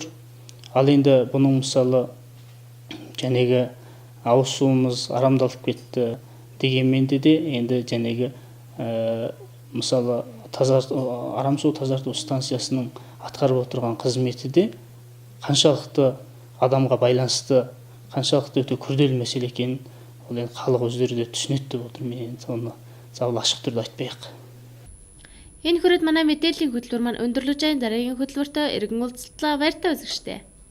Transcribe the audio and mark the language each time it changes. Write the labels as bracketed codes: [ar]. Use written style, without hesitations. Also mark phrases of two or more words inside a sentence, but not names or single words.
[kk] Ал енді бұның мысалы жәнегі ауыз суымыз арамдалып кетті дегенмен де енді жәнегі мысалы арам су тазарту станциясының атқарып отырған қызметі де қаншалықты адамға байланысты, қаншалықты өте күрделі мәселе екенін ол енді халық өздері де түсінеді деп отыр. Мен соны ашық түрде айтпайық. [mn] Энэ хүрээд манай мэдээллийн хөтөлбөр маань өндөрлөж байгаа дараагийн хөтөлбөртөө иргэн уулзлаа. Баяртай үзэгчдээ.